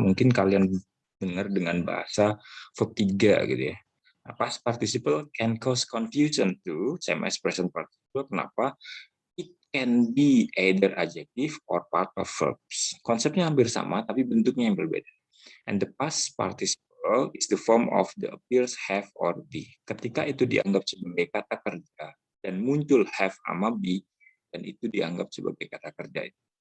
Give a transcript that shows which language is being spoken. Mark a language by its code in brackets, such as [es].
[id] Mungkin kalian dengar dengan bahasa verb 3 gitu ya. [en] Nah, past participle can cause confusion too, same as present participle. Kenapa? It can be either adjective or part of verbs. [id] Konsepnya hampir sama, tapi bentuknya yang berbeda. [en] And the past participle is the form of the appears, have, or be. [id] Ketika itu dianggap sebagai kata kerja dan muncul have sama be, dan itu dianggap sebagai kata kerja.